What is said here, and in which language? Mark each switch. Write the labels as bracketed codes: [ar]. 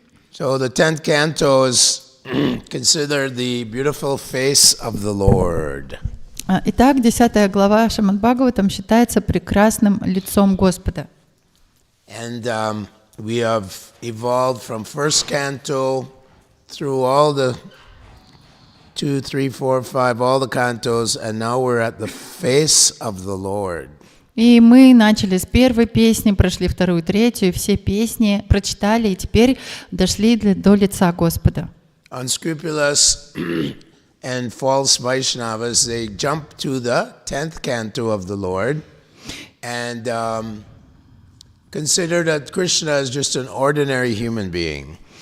[en] So the 10th canto is considered the beautiful face of the Lord. [ru] Итак, 10 глава Шримад Бхагаватам считается прекрасным лицом Господа. [en] And we have evolved from first canto through all the 2, 3, 4, 5, all the cantos, and now we're at the face of the Lord. [ru] И мы начали с первой песни, прошли вторую, третью, все песни прочитали, и теперь дошли до лица Господа. [en] Unscrupulous and false Vaishnavas, they jump to the 10th canto of the Lord and consider that Krishna is just an ordinary human being.